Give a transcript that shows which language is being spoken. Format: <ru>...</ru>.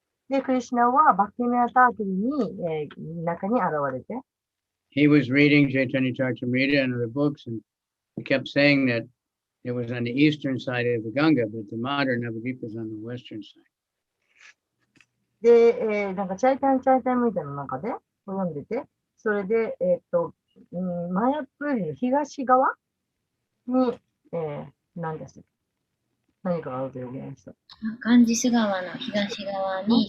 <ja>で、クリシュナはバクティメアタークルに、中に現れて、</ja> <en>He was reading Chaitanya Charitamrita and other books, and he kept saying that it was on the eastern side of the Ganga, but the modern Navadvip is on the western side.</en> <ja>で、なんかチャイタンみたいな中で読んでて、それで、マヤプールの東側に、何です何かがあると予言した。ガンジス川の東側に</ja>